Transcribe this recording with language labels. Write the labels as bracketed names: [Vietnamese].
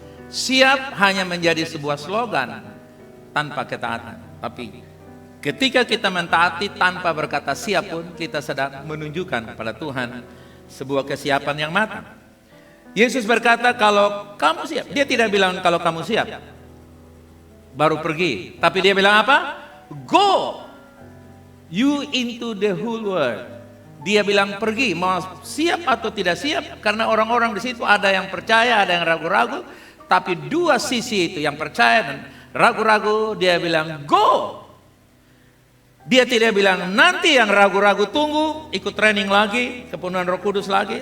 [Indonesian] Siap hanya menjadi sebuah slogan tanpa ketaatan. Tapi ketika kita mentaati tanpa berkata siap pun, kita sedang menunjukkan kepada Tuhan sebuah kesiapan yang matang. Yesus berkata kalau kamu siap. Dia tidak bilang kalau kamu siap baru pergi. Tapi dia bilang apa? [English] Go you into the whole world. [Indonesian] Dia bilang pergi, mau siap atau tidak siap. Karena orang-orang di situ ada yang percaya, ada yang ragu-ragu. Tapi dua sisi itu, yang percaya dan ragu-ragu, dia bilang go. Dia tidak bilang nanti yang ragu-ragu tunggu, ikut training lagi, kepenuhan Roh Kudus lagi.